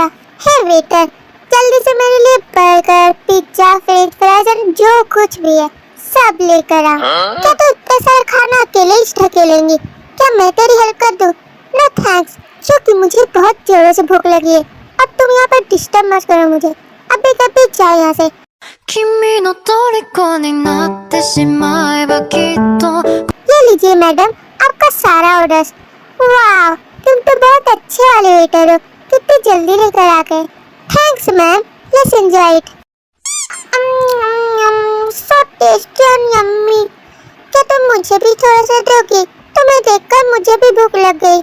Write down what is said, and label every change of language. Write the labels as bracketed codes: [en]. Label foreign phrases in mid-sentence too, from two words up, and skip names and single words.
[hi] हे वेटर, जल्दी से मेरे लिए बर्गर, पिज्जा, [en] French fries [hi] और जो कुछ भी है सब लेकर आ। क्या तू इतना सारा खाना अकेले ही ढकेलेंगी? क्या मैं तेरी हेल्प कर दूं? [en] No thanks, [hi] क्योंकि मुझे बहुत जोरों से भूख लगी है। अब तुम यहाँ पर डिस्टर्ब मत करो मुझे। अभी कभी जाओ यहाँ से। [ja] 君の虜になってしまえばきっと [hi] ये लीजिए मैडम, आपका सारा ऑर्डर। वाह, तुम तो बहुत अच्छे वाले वेटर हो। कितनी जल्दी लेकर आ गए। [en] Thanks ma'am, let's enjoy it. So tasty and yummy. [hi] क्या तुम मुझे भी थोड़ा सा दोगी? तुम्हें देखकर मुझे भी भूख लग गई।